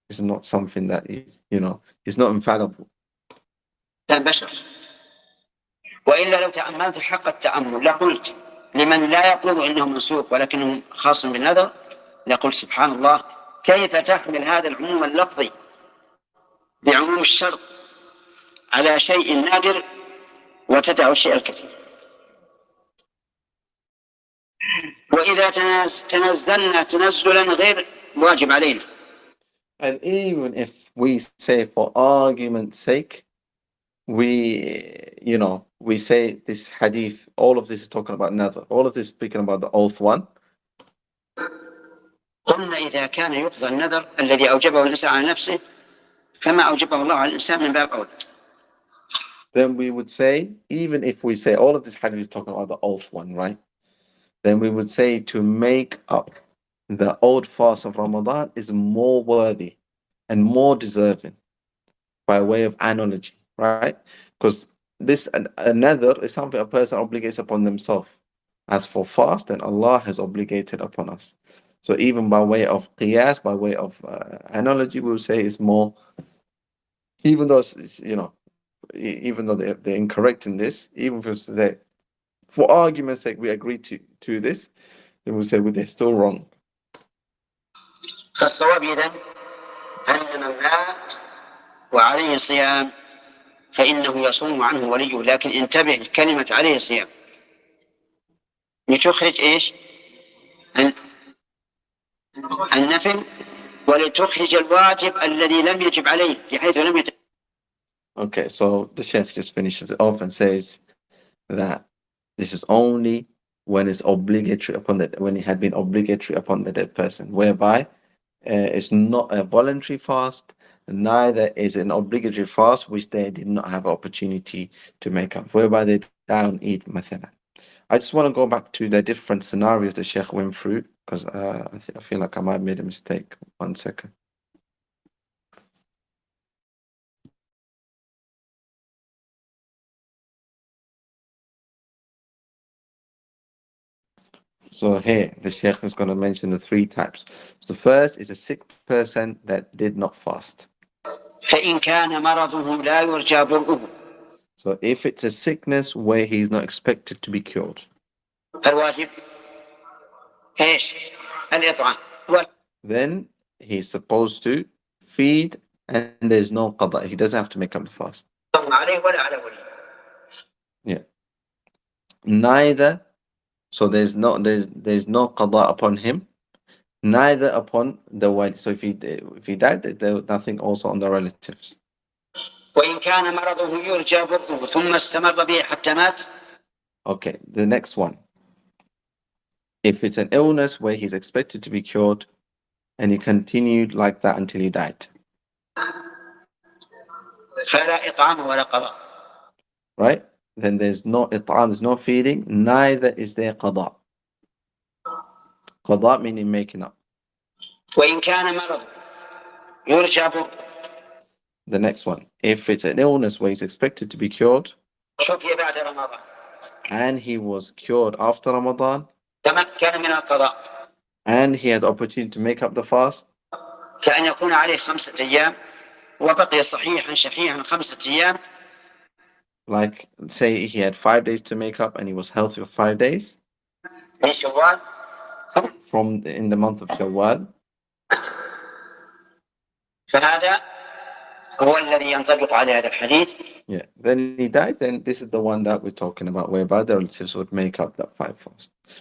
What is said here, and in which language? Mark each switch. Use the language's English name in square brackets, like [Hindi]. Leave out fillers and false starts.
[English] It's not something that is, it's not infallible. [Arabic] بشر. وإلا لو تأملت حق التأمل لقلت لمن لا يقول إنه منسوخ ولكنه خاص بالنذر لقلت سبحان الله كيف تحمل هذا العموم اللفظي بعموم الشرط على شيء نادر وتدع الشيء الكثير. وإذا تنزلنا تنزلا غير واجب علينا. [English] And even if we say for argument's sake, we say this hadith, all of this is talking about another, all of this is speaking about the oath one. [Arabic] قلنا إذا كان يقضى النذر الذي أوجبه الإنسان على نفسه كما أوجبه الله على الإنسان من باب أولى. [English] Then we would say, even if we say all of this hadith is talking about the oath one, right? Then we would say to make up the old fast of Ramadan is more worthy and more deserving by way of analogy, right? Because this another is something a person obligates upon themselves. As for fast, then Allah has obligated upon us. So even by way of qiyas, by way of analogy, we will say it's more, even though even though they're incorrect in this, even if it's say, for argument's sake, we agree to this, then we'll say they're still wrong. [Arabic] فالصواب إذن أن من مات وعليه صيام فإنه يصوم عنه وليه. لكن انتبه كلمة عليه صيام لتخرج إيش النفل ولتخرج الواجب الذي لم يجب عليه بحيث لم يجب. [English] Okay, so the Sheikh just finishes it off and says that this is only when it's obligatory when it had been obligatory upon the dead person, whereby it's not a voluntary fast, neither is an obligatory fast which they did not have opportunity to make up, whereby they down eat mathalan. I just want to go back to the different scenarios the Sheikh went through, because I feel like I might have made a mistake. 1 second. So here, the Sheikh is going to mention the 3 types. So the first is a sick person that did not fast. [Arabic] فإن كان مرضه لا يرجى برؤه. [English] So if it's a sickness where he's not expected to be cured. [Arabic] الواجب إيش الإطعام. [English] Then he's supposed to feed and there's no qada. He doesn't have to make up the fast. [Arabic] عليه ولا على ولي. [English] Yeah. Neither. So there's no qada upon him, neither upon the wali. So if he died, there's nothing also on the relatives. [Arabic] وإن كان مرضه يرجى برؤه ثم استمر به حتى مات. [English] Okay, the next one. If it's an illness where he's expected to be cured and he continued like that until he died. [Arabic] فلا إطعام ولا قضاء. [English] Right? Then there's no it'am, there's no feeding, neither is there qada. Qada meaning making up. [Arabic] وإن كان مرض يرجى برؤه. [English] The next one. If it's an illness where he's expected to be cured [Arabic] شفي بعد رمضان. [English] and he was cured after Ramadan [Arabic] تمكن من القضاء. [English] and he had the opportunity to make up the fast, [Arabic] كأن يكون عليه 5 أيام وبقي صحيحا شحيحا 5 أيام. [English] like say he had 5 days to make up and he was healthy for 5 days [Arabic] من شوال [English] from in the month of Shawwal, [Arabic] فهذا هو الذي ينطبق على هذا الحديث. [English] yeah, then he died, then this is the one that we're talking about, whereby the relatives would make up that 5 fast.